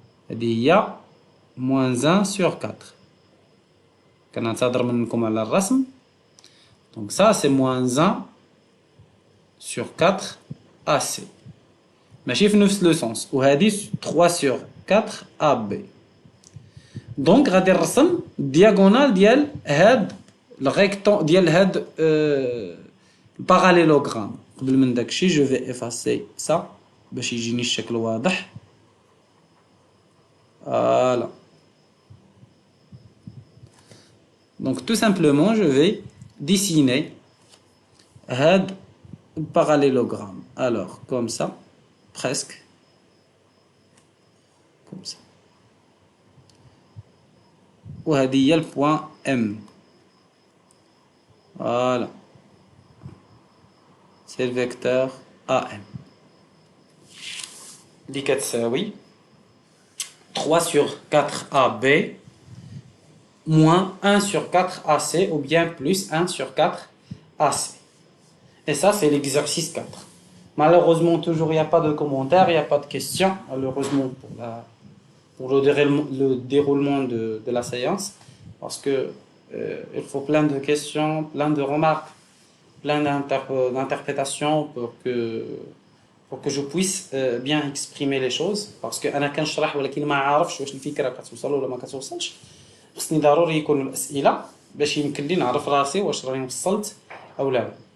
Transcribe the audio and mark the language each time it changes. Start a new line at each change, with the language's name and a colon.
Arabic: هذه هي موان
French: 1 sur 4.
Arabic: كنعتذر منكم على الرسم.
French: donc ça c'est moins 1 sur 4 AC.
Arabic: ماشي في نفس لو سونس. وهذه
French: 3 sur 4 AB.
Arabic: دونك غادي نرسم الدياغونال ديال هاد الريكتون ديال هاد الباراليلوغرام. قبل من داكشي جو في افاسي سا باش يجيني الشكل واضح.
French: فوالا donc tout simplement je vais dessiner
Arabic: هاد
French: parallélogramme. alors comme ça presque comme ça.
Arabic: وهذه هي البوان M.
French: voilà c'est le vecteur AM
Arabic: اللي كتساوي
French: 3 sur 4 AB moins 1 sur 4 AC ou bien plus 1 sur 4 AC. Et ça, c'est l'exercice 4. Malheureusement, toujours, il n'y a pas de commentaires, il n'y a pas de questions. Malheureusement, pour le déroulement de la séance. Parce que il faut plein de questions, plein de remarques, plein d'interprétations pour que je puisse bien exprimer les choses. Parce que
Arabic: أنا كنشرح ولكن ما عارفش واش الفكرة كتوصل ولا ما كتوصلش. خصني ضروري يكونوا الأسئلة باش يمكن لي نعرف راسي واش راني وصلت أو لا.